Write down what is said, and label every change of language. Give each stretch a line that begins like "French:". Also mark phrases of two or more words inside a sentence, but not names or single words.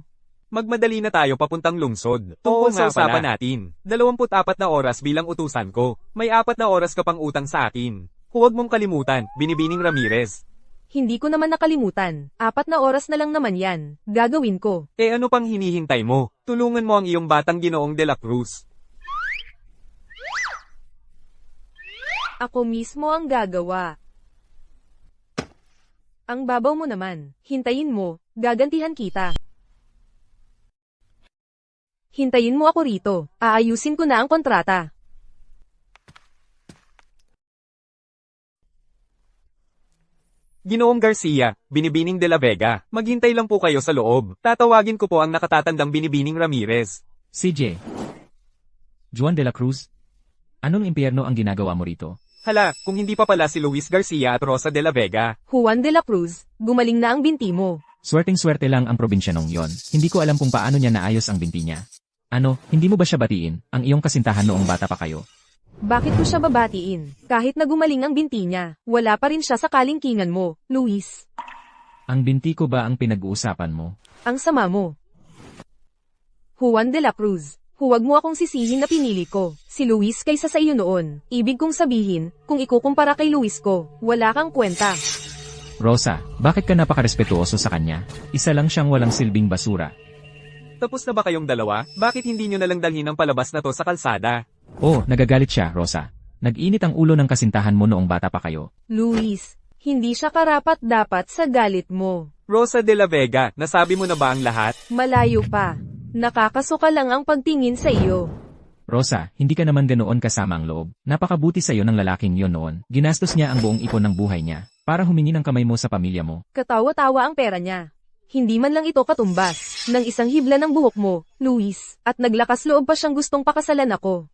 Filipino: Magmadali na tayo papuntang lungsod. Tungkol sa usapan natin. 24 na oras bilang utusan ko. May 4 na oras ka pang utang sa akin. Huwag mong kalimutan, Binibining Ramirez. Hindi ko naman nakalimutan. 4 na oras na lang naman yan. Gagawin ko. Eh ano pang hinihintay mo? Tulungan mo ang iyong batang Ginoong de la Cruz. Ako mismo ang gagawa. Ang babaw mo naman. Hintayin mo, gagantihan kita. Hintayin mo ako rito. Aayusin ko na ang kontrata. Ginoong Garcia, Binibining de la Vega, maghintay lang po kayo sa loob. Tatawagin ko po ang nakatatandang Binibining Ramirez. CJ. Juan de la Cruz? Anong impyerno ang ginagawa mo rito? Hala, kung hindi pa pala si Luis Garcia at Rosa de la Vega. Juan de la Cruz, gumaling na ang binti mo. Swerteng-swerte lang ang probinsyanong yon. Hindi ko alam kung paano niya naayos ang binti niya. Ano, hindi mo ba siya batiin, ang iyong kasintahan noong bata pa kayo? Bakit ko siya babatiin? Kahit na gumaling ang binti niya, wala pa rin siya sa kalingkingan mo, Luis. Ang binti ko ba ang pinag-uusapan mo? Ang sama mo. Juan de la Cruz, huwag mo akong sisihin na pinili ko, si Luis kaysa sa iyo noon. Ibig kong sabihin, kung ikukumpara kay Luis ko, wala kang kwenta. Rosa, bakit ka napakarespetuoso sa kanya? Isa lang siyang walang silbing basura. Tapos na ba kayong dalawa? Bakit hindi nyo nalang dalhin ang palabas na to sa kalsada? Oh, nagagalit siya, Rosa. Nag-init ang ulo ng kasintahan mo noong bata pa kayo. Luis, hindi siya karapat-dapat sa galit mo. Rosa de la Vega, nasabi mo na ba ang lahat? Malayo pa. Nakakasuka lang ang pagtingin sa iyo. Rosa, hindi ka naman ganoon kasama ang loob. Napakabuti sa iyo ng lalaking yon noon. Ginastos niya ang buong ipon ng buhay niya para humingi ng kamay mo sa pamilya mo. Katawa-tawa ang pera niya. Hindi man lang ito katumbas ng isang hibla ng buhok mo, Luis, at naglakas loob pa siyang gustong pakasalan ako.